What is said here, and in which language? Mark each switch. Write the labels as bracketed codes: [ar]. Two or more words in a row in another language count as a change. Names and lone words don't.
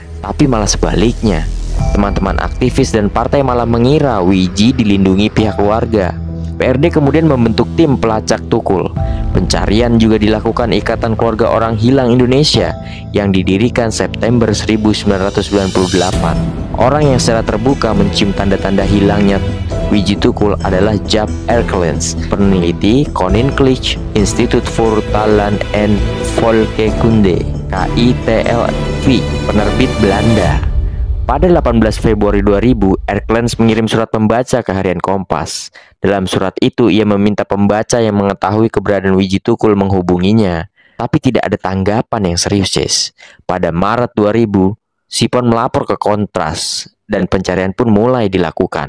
[id] Tapi malah sebaliknya, teman-teman aktivis dan partai malah mengira Wiji dilindungi pihak keluarga. PRD kemudian membentuk tim pelacak Tukul. Pencarian juga dilakukan Ikatan Keluarga Orang Hilang Indonesia yang didirikan September 1998. Orang yang secara terbuka mencium tanda-tanda hilangnya Wiji Tukul adalah Jaap Erkelens, peneliti Koninklijke Instituut voor Talen en Volkenkunde (KITLV), penerbit Belanda. Pada 18 Februari 2000, Erkelens mengirim surat pembaca ke harian Kompas. Dalam surat itu, ia meminta pembaca yang mengetahui keberadaan Wiji Tukul menghubunginya. Tapi tidak ada tanggapan yang serius, Cis. Pada Maret 2000, Sipon melapor ke Kontras dan pencarian pun mulai dilakukan.